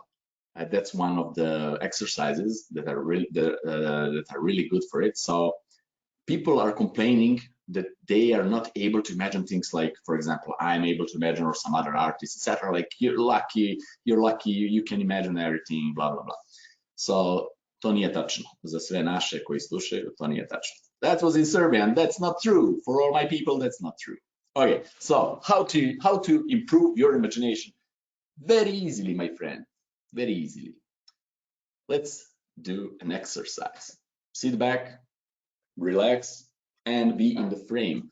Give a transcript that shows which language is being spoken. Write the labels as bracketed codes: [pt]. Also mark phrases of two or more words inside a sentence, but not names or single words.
[en] That's one of the exercises that are really good for it. So people are complaining that they are not able to imagine things like, for example, I'm able to imagine, or some other artists, etc. Like you're lucky, you can imagine everything, blah blah blah. [sr] So to nije tačno. Za sve naše koji slušaju, to nije tačno. [en] That was in Serbian. That's not true. For all my people, that's not true. Okay, so how to improve your imagination? Very easily, my friend. Very easily. Let's do an exercise. Sit back, relax, and be in the frame.